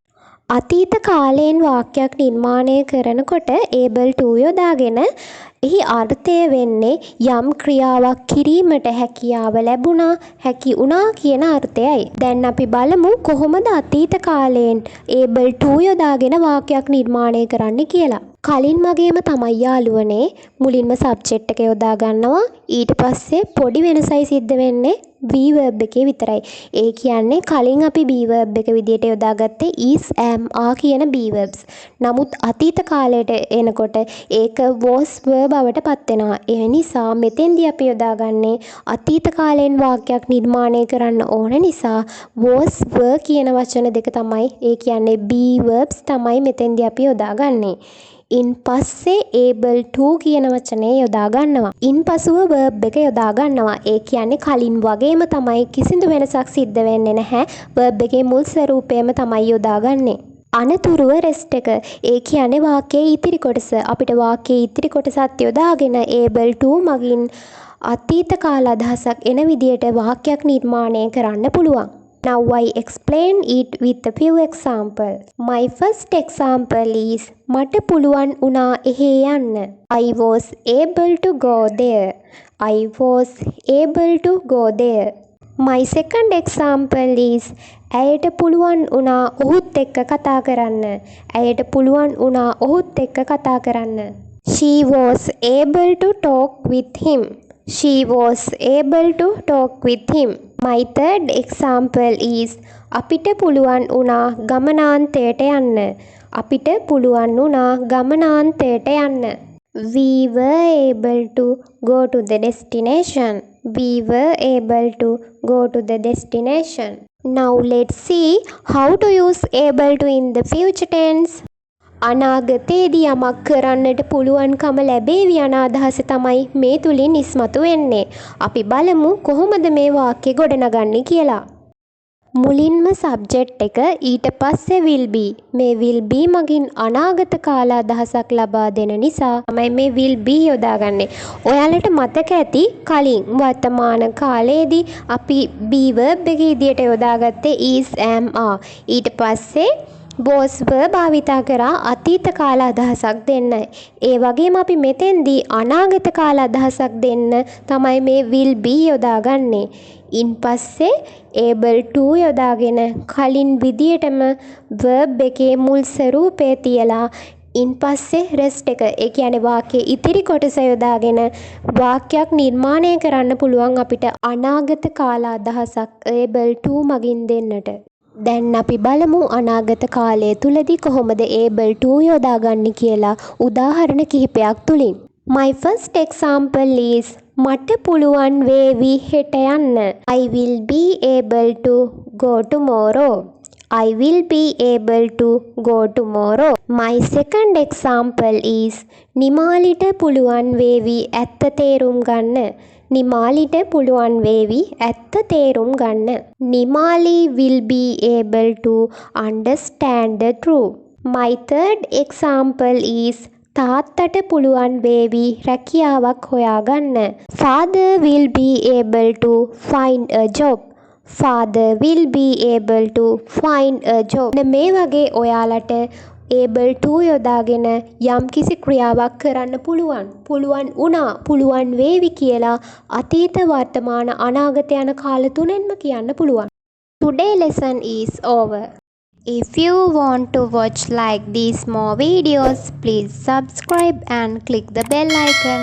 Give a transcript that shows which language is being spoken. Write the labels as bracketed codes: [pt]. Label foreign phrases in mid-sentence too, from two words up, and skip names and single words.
[si] අතීත කාලයෙන් වාක්‍යයක් නිර්මාණය කරනකොට [en] able to [si] යොදාගෙන එහි අර්ථය වෙන්නේ යම් ක්‍රියාවක් කිරීමට හැකියාව ලැබුණා, හැකි වුණා කියන අර්ථයයි. දැන් අපි බලමු කොහොමද අතීත කාලයෙන් [en] able to [si] යොදාගෙන වාක්‍යයක් නිර්මාණය කරන්න කියලා. කලින් වගේම තමයි යාළුවනේ මුලින්ම සබ්ජෙක්ට් එක යොදා ගන්නවා. ඊට පස්සේ පොඩි වෙනසයි සිද්ධ වෙන්නේ [en] be verb [si] එකේ විතරයි. ඒ කියන්නේ කලින් අපි [en] be verb [si] එක විදිහට යොදාගත්තේ [en] is, am, are [si] කියන [en] be verbs. [si] නමුත් අතීත කාලයට එනකොට ඒක [en] was verb [si] බවට පත් වෙනවා. ඒ නිසා මෙතෙන්දී අපි යොදාගන්නේ අතීත කාලයෙන් වාක්‍යයක් නිර්මාණය කරන්න ඕන නිසා [en] was, were [si] කියන වචන දෙක තමයි, ඒ කියන්නේ [en] be verbs [si] තමයි මෙතෙන්දී අපි යොදාගන්නේ. ඉන්පස්සේ [en] able to [si] කියන වචනය යොදා ගන්නවා. ඉන්පසුව verb එක යොදා ගන්නවා. ඒ කියන්නේ කලින් වගේම තමයි, කිසිදු වෙනසක් සිද්ධ වෙන්නේ නැහැ. verb එකේ මුල් ස්වරූපයම තමයි යොදාගන්නේ. අනතුරුව rest එක. ඒ කියන්නේ වාක්‍යයේ ඉතිරි කොටස. අපිට වාක්‍යයේ ඉතිරි කොටසත් යොදාගෙන [en] able to [si] මගින් අතීත කාල අදහසක් එන විදියට වාක්‍යයක් නිර්මාණය කරන්න පුළුවන්. [en] Now I explain it with a few examples. My first example is [si] මට පුළුවන් වුණා එහෙ යන්න. [en] I was able to go there. I was able to go there. My second example is [si] ඇයට පුළුවන් වුණා ඔහුත් එක්ක කතා කරන්න. ඇයට පුළුවන් වුණා ඔහුත් එක්ක කතා කරන්න. [en] She was able to talk with him. She was able to talk with him. My third example is [si] අපිට පුළුවන් වුණා ගමනාන්තයට යන්න. අපිට පුළුවන් වුණා ගමනාන්තයට යන්න. [en] We were able to go to the destination. We were able to go to the destination. Now let's see how to use able to in the future tense. [si] අනාගතයේදී යමක් කරන්නට පුළුවන්කම ලැබේවි යන අදහස තමයි මේ තුලින් ඉස්මතු වෙන්නේ. අපි බලමු කොහොමද මේ වාක්‍ය ගොඩනගන්නේ කියලා. මුලින්ම සබ්ජෙක්ට් එක ඊට පස්සේ [en] will be. [si] මේ [en] will be [si] මගින් අනාගත කාල අදහසක් ලබා දෙන නිසා තමයි මේ [en] will be [si] යොදාගන්නේ. ඔයාලට මතක ඇති කලින් වර්තමාන කාලයේදී අපි [en] be verb [si] එක විදියට යොදාගත්තේ [en] is am are. [si] ඊට පස්සේ [en] was were [si] භාවිතා කරා අතීත කාල අදහසක් දෙන්න. ඒ වගේම අපි මෙතෙන්දී අනාගත කාල අදහසක් දෙන්න තමයි මේ [en] will be [si] යොදාගන්නේ. ඉන් පස්සේ [en] able to [si] යොදාගෙන කලින් විදියටම verb එකේ මුල් ස්වරූපය තියලා ඉන් පස්සේ rest එක ඒ කියන්නේ වාක්‍යයේ ඉතිරි කොටස යොදාගෙන වාක්‍යයක් නිර්මාණය කරන්න පුළුවන් අපිට අනාගත කාල අදහසක් [en] able to [si] මගින් දෙන්නට. දැන් අපි බලමු අනාගත කාලය තුලදී කොහොමද [en] able to [si] යොදාගන්නේ කියලා උදාහරණ කිහිපයක් තුලින්. [en] My first example is [si] මට පුළුවන් වේවි හෙට යන්න. [en] I will be able to go tomorrow. I will be able to go tomorrow. My second example is [si] නිමාලිට පුළුවන් වේවි ඇත්ත තේරුම් ගන්න. නිමාලිට පුළුවන් වේවි ඇත්ත තේරුම් ගන්න. [en] නිමාලි will be able to understand the truth. My third example is [si] තාත්තට පුළුවන් වේවි රැකියාවක් හොයාගන්න. [en] Father will be able to find a job. Father will be able to find a job. [si] මේ වගේ ඔයාලට [en] able to [si] යොදාගෙන යම්කිසි ක්‍රියාවක් කරන්න පුළුවන් වුණා පුළුවන් වේවි කියලා අතීත වර්තමාන අනාගත යන කාල තුනෙන්ම කියන්න පුළුවන්. [en] Today lesson is over. If you want to watch like these more videos, please subscribe and click the bell icon.